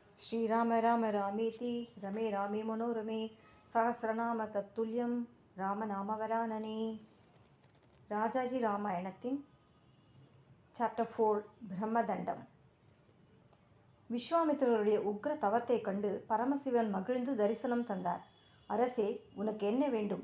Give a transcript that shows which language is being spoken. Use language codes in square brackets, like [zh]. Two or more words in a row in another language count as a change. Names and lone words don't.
[sa] श्रीराम राम रामेति रमे रामे मनोरमे सहस्रनाम तत्तुल्यं ராமநாமவரானனே. [ta] ராஜாஜி ராமாயணத்தின் சாப்டர் 4 பிரம்மதண்டம். விஸ்வாமித்திரருடைய உக்ர தவத்தை கண்டு பரமசிவன் மகிழ்ந்து தரிசனம் தந்தார். அரசே, உனக்கு என்ன வேண்டும்?